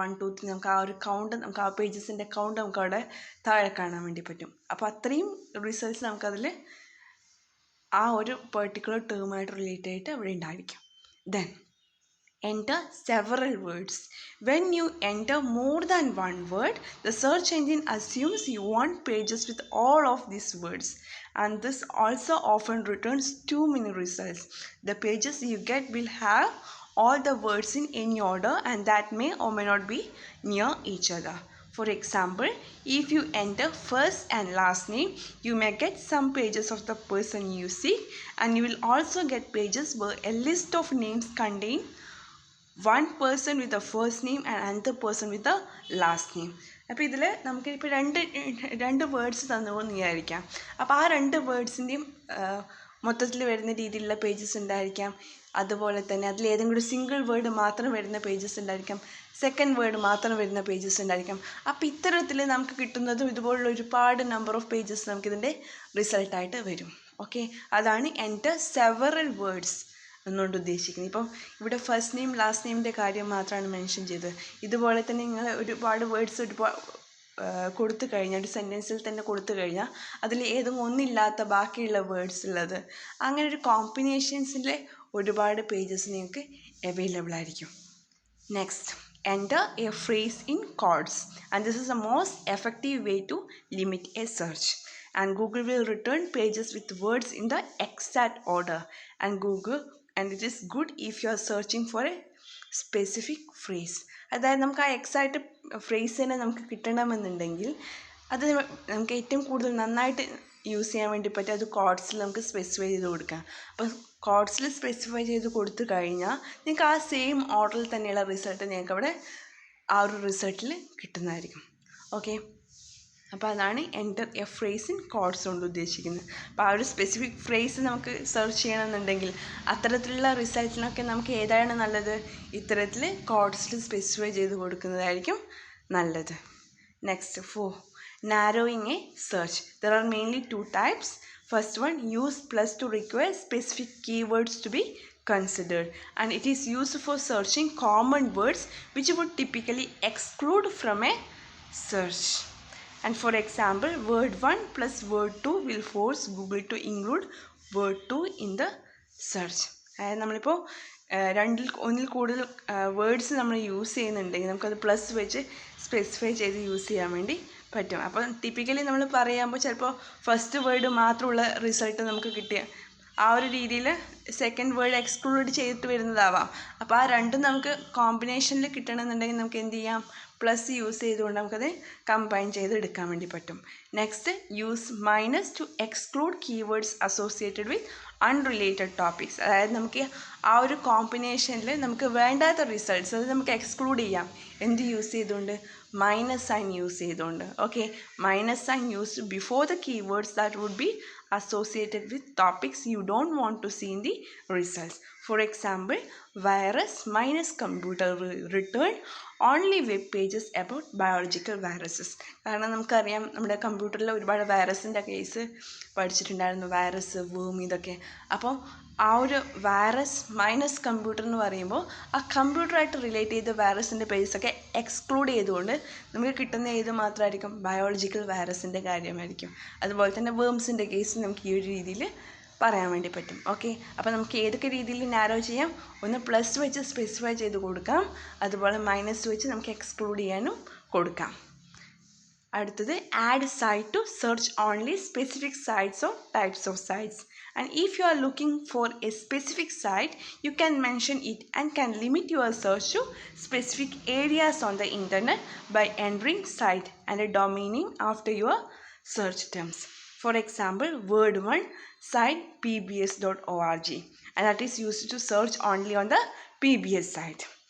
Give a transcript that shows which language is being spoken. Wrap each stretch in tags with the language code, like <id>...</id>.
<ml>1, 2, 3 നമുക്ക് ആ ഒരു കൗണ്ട്, നമുക്ക് ആ പേജസിൻ്റെ കൗണ്ട് നമുക്ക് അവിടെ താഴെ കാണാൻ വേണ്ടി പറ്റും. അപ്പോൾ അത്രയും റിസൾട്ട്സ് നമുക്കതിൽ ആ ഒരു പെർട്ടിക്കുലർ ടേമായിട്ട് റിലേറ്റ് ആയിട്ട് അവിടെ ഉണ്ടായിരിക്കും.</ml> <en>Then, enter several words. When you enter more than one word, the search engine assumes you want pages with all of these words, and this also often returns too many results. The pages you get will have all the words in any order, and that may or may not be near each other. For example, if you enter first and last name, you may get some pages of the person you seek, and you will also get pages where a list of names contain one person with the first name and another person with the last name.</en> <ml>അപ്പോൾ ഇതിൽ നമുക്ക് ഇപ്പോൾ രണ്ട് words തന്നുകൊണ്ടെന്ന് വിചാരിക്കാം. അപ്പോൾ ആ രണ്ട് വേർഡ്സിൻ്റെയും മൊത്തത്തിൽ വരുന്ന രീതിയിലുള്ള പേജസ് ഉണ്ടായിരിക്കാം. അതുപോലെ തന്നെ അതിൽ ഏതെങ്കിലും ഒരു സിംഗിൾ വേർഡ് മാത്രം വരുന്ന പേജസ് ഉണ്ടായിരിക്കാം, സെക്കൻഡ് വേർഡ് മാത്രം വരുന്ന പേജസ് ഉണ്ടായിരിക്കാം. അപ്പോൾ ഇത്തരത്തിൽ നമുക്ക് കിട്ടുന്നതും ഇതുപോലുള്ള ഒരുപാട് നമ്പർ ഓഫ് പേജസ് നമുക്കിതിൻ്റെ റിസൾട്ടായിട്ട് വരും. ഓക്കെ, അതാണ്</ml> <en>enter several words</en> <ml>എന്നുകൊണ്ട് ഉദ്ദേശിക്കുന്നത്. ഇപ്പം ഇവിടെ ഫസ്റ്റ് നെയിം ലാസ്റ്റ് നെയിമിൻ്റെ കാര്യം മാത്രമാണ് മെൻഷൻ ചെയ്തത്. ഇതുപോലെ തന്നെ നിങ്ങൾ ഒരുപാട് വേർഡ്സ് കൊടുത്തു കഴിഞ്ഞാൽ, ഒരു സെൻറ്റൻസിൽ തന്നെ കൊടുത്തു കഴിഞ്ഞാൽ അതിൽ ഏതെങ്കിലും ഒന്നില്ലാത്ത ബാക്കിയുള്ള വേർഡ്സ് ഉള്ളത്, അങ്ങനെ ഒരു കോമ്പിനേഷൻസിലെ ഒരുപാട് പേജസ് നിങ്ങൾക്ക് അവൈലബിൾ ആയിരിക്കും.</ml> <en>Next, enter a phrase in chords, and this is the most effective way to limit a search, and Google will return pages with words in the exact order, and it is good if you are searching for a specific phrase.</en> <ml>അതായത് നമുക്ക് ആ exact phrase തന്നെ നമുക്ക് കിട്ടണമെന്നുണ്ടെങ്കിൽ അത് നമുക്ക് ഏറ്റവും കൂടുതൽ നന്നായിട്ട് യൂസ് ചെയ്യാൻ വേണ്ടി പറ്റും അത് കോഡ്സിൽ നമുക്ക് സ്പെസിഫൈ ചെയ്ത് കൊടുക്കാം. അപ്പോൾ കോഡ്സിൽ സ്പെസിഫൈ ചെയ്ത് കൊടുത്തു കഴിഞ്ഞാൽ നിങ്ങൾക്ക് ആ സെയിം ഓർഡറിൽ തന്നെയുള്ള റിസൾട്ട് നിങ്ങൾക്ക് അവിടെ ആ ഒരു റിസൾട്ടിൽ കിട്ടുന്നതായിരിക്കും. ഓക്കെ, അപ്പോൾ അതാണ്</ml> <en>enter a phrase in chords</en> <ml>കൊണ്ട് ഉദ്ദേശിക്കുന്നത്. അപ്പോൾ ആ ഒരു സ്പെസിഫിക് ഫ്രേസ് നമുക്ക് സെർച്ച് ചെയ്യണമെന്നുണ്ടെങ്കിൽ അത്തരത്തിലുള്ള റിസൾട്ടിനൊക്കെ നമുക്ക് ഏതാണ് നല്ലത്? ഇത്തരത്തിൽ കോഡ്സിൽ സ്പെസിഫൈ ചെയ്ത് കൊടുക്കുന്നതായിരിക്കും നല്ലത്.</ml> <en>Next, 4, narrowing a search. There are mainly 2 types. First one, use plus to require specific keywords to be considered, and it is used for searching common words which would typically exclude from a search. And for example, word 1 plus word 2 will force Google to include word 2 in the search.</en> <ml>അതായത് നമ്മളിപ്പോൾ ഒന്നിൽ കൂടുതൽ words നമ്മൾ use ചെയ്യുന്നുണ്ടെങ്കിൽ നമുക്കത് plus വെച്ച് specify ചെയ്ത് use ചെയ്യാൻ വേണ്ടി പറ്റും. അപ്പോൾ ടിപ്പിക്കലി നമ്മൾ പറയുമ്പോൾ ചിലപ്പോൾ ഫസ്റ്റ് വേർഡ് മാത്രമുള്ള റിസൾട്ട് നമുക്ക് കിട്ടിയ ആ ഒരു രീതിയിൽ സെക്കൻഡ് വേർഡ് എക്സ്ക്ലൂഡ് ചെയ്തിട്ട് വരുന്നതാവാം. അപ്പോൾ ആ രണ്ടും നമുക്ക് കോമ്പിനേഷനിൽ കിട്ടണമെന്നുണ്ടെങ്കിൽ നമുക്ക് എന്ത് ചെയ്യാം? പ്ലസ് യൂസ് ചെയ്തുകൊണ്ട് നമുക്കത് കമ്പൈൻ ചെയ്ത് എടുക്കാൻ വേണ്ടി പറ്റും.</ml> <en>Next, use minus to exclude keywords associated with unrelated topics.</en> <ml>അതായത് നമുക്ക് ആ ഒരു കോമ്പിനേഷനിൽ നമുക്ക് വേണ്ടാത്ത റിസൾട്ട്സ് അത് നമുക്ക് എക്സ്ക്ലൂഡ് ചെയ്യാം. എന്ത് യൂസ് ചെയ്തുകൊണ്ട്? മൈനസ് സൈൻ യൂസ് ചെയ്തുകൊണ്ട്.</ml> <en>Okay, minus sign used before the keywords that would be associated with topics you don't want to see in the results. For example, virus minus computer return only web pages about biological viruses.</en> <ml>കാരണം നമുക്കറിയാം നമ്മുടെ കമ്പ്യൂട്ടറിൽ ഒരുപാട് വൈറസിൻ്റെ case പഠിച്ചിട്ടുണ്ടായിരുന്നു, virus, വേം, ഇതൊക്കെ. അപ്പോൾ ആ ഒരു വൈറസ് മൈനസ് കമ്പ്യൂട്ടർ എന്ന് പറയുമ്പോൾ ആ കമ്പ്യൂട്ടറായിട്ട് റിലേറ്റ് ചെയ്ത വൈറസിൻ്റെ പേജസൊക്കെ എക്സ്ക്ലൂഡ് ചെയ്തുകൊണ്ട് നമുക്ക് കിട്ടുന്ന ഏത് മാത്രമായിരിക്കും? ബയോളജിക്കൽ വൈറസിൻ്റെ കാര്യമായിരിക്കും. അതുപോലെ തന്നെ വേംസിൻ്റെ കേസ് നമുക്ക് ഈ ഒരു രീതിയിൽ പറയാൻ വേണ്ടി പറ്റും. ഓക്കെ, അപ്പോൾ നമുക്ക് ഏതൊക്കെ രീതിയിൽ നാരോ ചെയ്യാം? ഒന്ന് പ്ലസ് വെച്ച് സ്പെസിഫൈ ചെയ്ത് കൊടുക്കാം, അതുപോലെ മൈനസ് വെച്ച് നമുക്ക് എക്സ്ക്ലൂഡ് ചെയ്യാനും കൊടുക്കാം.</ml> <en>അടുത്തത്, add site to search only specific sites or types of sites. And if you are looking for a specific site, you can mention it and can limit your search to specific areas on the internet by entering site and a domain name after your search terms. For example, word 1 site pbs.org, and that is used to search only on the PBS site.</en>